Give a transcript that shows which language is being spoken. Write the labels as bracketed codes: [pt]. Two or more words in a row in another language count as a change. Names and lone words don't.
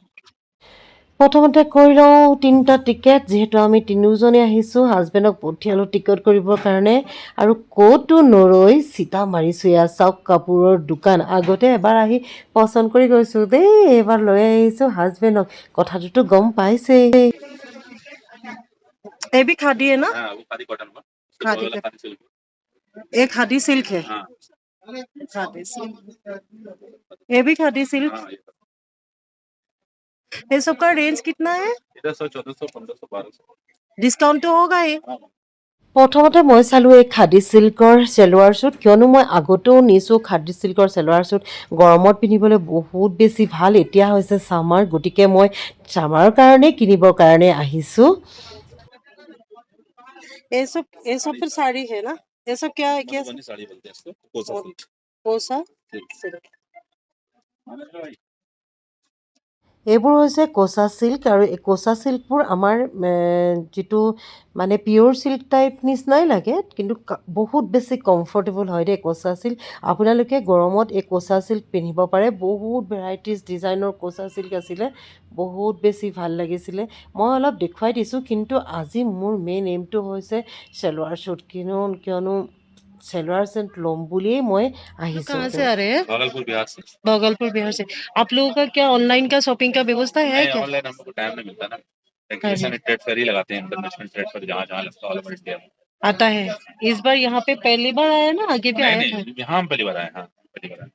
[as] প্ৰথমতে কৰি লওঁ 3টা টিকেট, যিহেতু আমি তিনিওজনে আহিছোঁ। হাজবেণ্ডক পঠিয়ালোঁ টিকট কৰিবৰ কাৰণে আৰু ক'তো নৰৈ চিটা মাৰিছোঁ। এয়া চাওক কাপোৰৰ দোকান। আগতে এবাৰ আহি পচন্দ কৰি গৈছোঁ দেই, এইবাৰ লৈ আহিছোঁ হাজবেণ্ডক। কথাটোতো গম পাইছেই। [hi] ये भी खादी है ना? हाँ वो खादी कॉटन का खादी वाला का खादी सिल्क ये खादी सिल्क है। हाँ खादी सिल्क, ये भी खादी सिल्क। हाँ ये सब का रेंज कितना है? 1300 1400 1500 1200 डिस्काउंट तो होगा ही। [as] প্ৰথমতে মই চালোঁ এই খাদী চিল্কৰ চেলোৱাৰ চুট, কিয়নো মই আগতেও নিছোঁ খাদী চিল্কৰ চেলোৱাৰ চুট। গৰমত পিন্ধিবলৈ বহুত বেছি ভাল। এতিয়া হৈছে ছামাৰ, গতিকে মই ছামাৰৰ কাৰণে কিনিবৰ কাৰণে আহিছোঁ। [hi] ये सब फिर साड़ी है ना? ये सब क्या है? क्या मधुबनी साड़ी बोलते हैं इसको कोसा सिल्क कोसा सिल्क सिल्क। [as] এইবোৰ হৈছে কোচা চিল্ক আৰু এই কোচা চিল্কবোৰ আমাৰ যিটো মানে [en] pure silk type [as] নিচিনাই লাগে, কিন্তু বহুত বেছি কমফৰ্টেবল হয় দেই কোচা চিল্ক। আপোনালোকে গৰমত এই কোচা চিল্ক পিন্ধিব পাৰে। বহুত [en] varieties design [as] কোচা চিল্ক আছিলে, বহুত বেছি ভাল লাগিছিলে। মই অলপ দেখুৱাই দিছোঁ, কিন্তু আজি মোৰ [en] main aim [as] হৈছে চেলোৱাৰ চুট, কিয়নো চেলোৱাৰ চুট ল'ম বুলিয়েই মই আহিছোঁ। [hi] कहाँ से आ रहे हैं? भागलपुर बिहार से भागलपुर बिहार से। आप लोगों का क्या ऑनलाइन का शॉपिंग का व्यवस्था है नहीं क्या? ऑनलाइन हमको टाइम नहीं मिलता ना ऐसा नहीं [en] trade fair [hi] ही लगाते हैं [en] international trade fair [hi] जहाँ जहाँ लगता है [en] all over India [hi] में आता है। इस बार यहाँ पे पहली बार आया ना, आगे भी नहीं आया था? नहीं यहाँ हम पहली बार आए हाँ पहली बार आए